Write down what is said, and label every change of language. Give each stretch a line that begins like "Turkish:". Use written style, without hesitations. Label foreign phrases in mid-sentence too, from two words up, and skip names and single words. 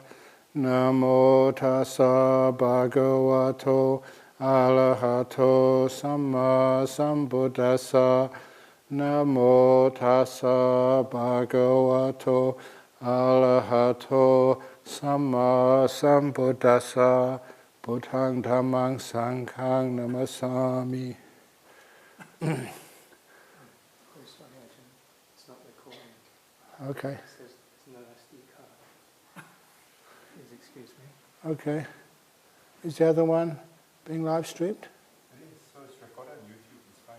Pali: Namo tassa bhagavato arahato samma sambuddhassa. Namo tassa bhagavato arahato samma sambuddhassa. Buddhang dhammang sanghang namasami.
English: It's not recording. Okay. It says there's no SD card. Please excuse me. Okay. Is the other one being live streamed? It is, so it's recorded on YouTube, it's fine.